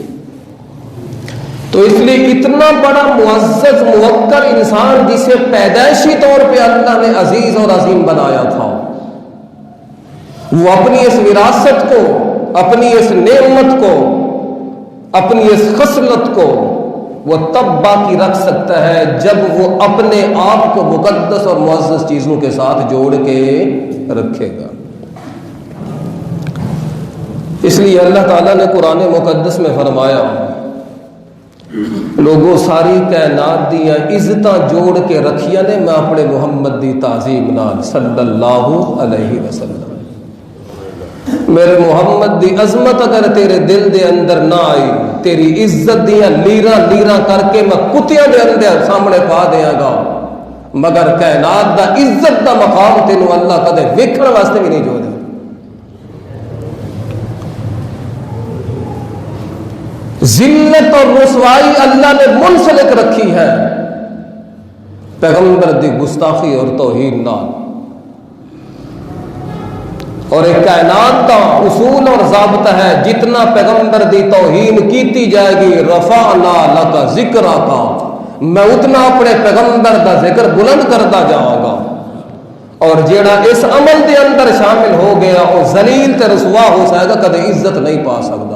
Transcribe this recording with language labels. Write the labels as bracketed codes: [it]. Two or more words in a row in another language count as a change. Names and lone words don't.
[ur] تو اس لیے اتنا بڑا معزز موقر انسان جسے پیدائشی طور پہ اللہ نے عزیز اور عظیم بنایا تھا، وہ اپنی اس وراثت کو، اپنی اس نعمت کو، اپنی اس خصلت کو وہ تب باقی رکھ سکتا ہے جب وہ اپنے آپ کو مقدس اور معزز چیزوں کے ساتھ جوڑ کے رکھے گا۔ اس لیے اللہ تعالیٰ نے قرآن مقدس میں فرمایا، [pa] لوگوں ساری کائنات دیاں عزتاں جوڑ کے رکھیا نے میں اپنے محمد دی تعظیم نال [ar] صلی اللہ علیہ وسلم۔ [pa] میرے محمد دی عظمت اگر تیرے دل دے اندر نہ آئی، تیری عزت دیاں لیراں لیراں کر کے میں کتیاں دے اندر سامنے پا دیاں گا، مگر کائنات دا عزت دا مقام تینوں اللہ کدے ویکھن واسطے بھی نہیں جو دے۔ [ur] ذلت اور رسوائی اللہ نے منسلک رکھی ہے [pa] پیغمبر دی گستاخی اور توہین نال۔ [ur] اور ایک کائنات کا اصول اور ضابطہ ہے، [pa] جتنا پیغمبر دی توہین کیتی جائے گی [ar] رفعنا لک ذکرک، [pa] میں اتنا اپنے پیغمبر دا ذکر بلند کرتا جاؤں گا، اور جیڑا اس عمل دے اندر شامل ہو گیا وہ ذلیل تے رسوا ہو جائے گا، کدے عزت نہیں پا سکتا۔